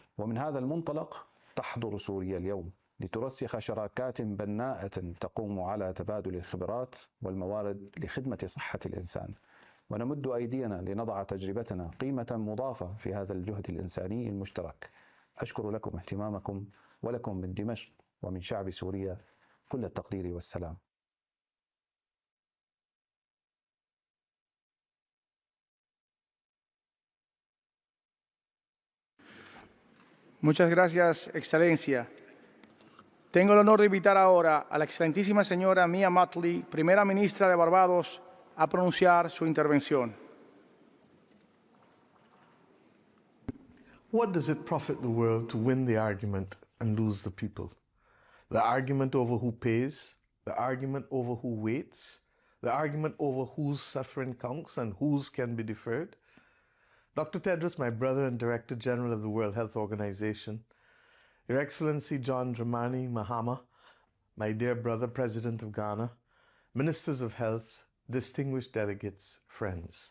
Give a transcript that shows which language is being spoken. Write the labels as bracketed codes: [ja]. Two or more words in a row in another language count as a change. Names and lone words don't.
[ar] ومن هذا المنطلق تحضر سوريا اليوم لترسخ شراكات بناءة تقوم على تبادل الخبرات والموارد لخدمة صحة الإنسان، ونمد أيدينا لنضع تجربتنا قيمة مضافة في هذا الجهد الإنساني المشترك. أشكر لكم اهتمامكم، ولكم من دمشق ومن شعب سوريا كل التقدير والسلام. [es] Muchas gracias, Excelencia. Tengo el honor de invitar ahora a la excelentísima señora Mia Mottley, primera ministra de Barbados, a pronunciar su intervención. [en] What does it profit the world to win the argument and lose the people? The argument over who pays, the argument over who waits, the argument over whose suffering counts and whose can be deferred. Dr. Tedros, my brother and Director General of the World Health Organization, Your Excellency John Dramani Mahama, my dear brother, President of Ghana, Ministers of Health, distinguished delegates, friends.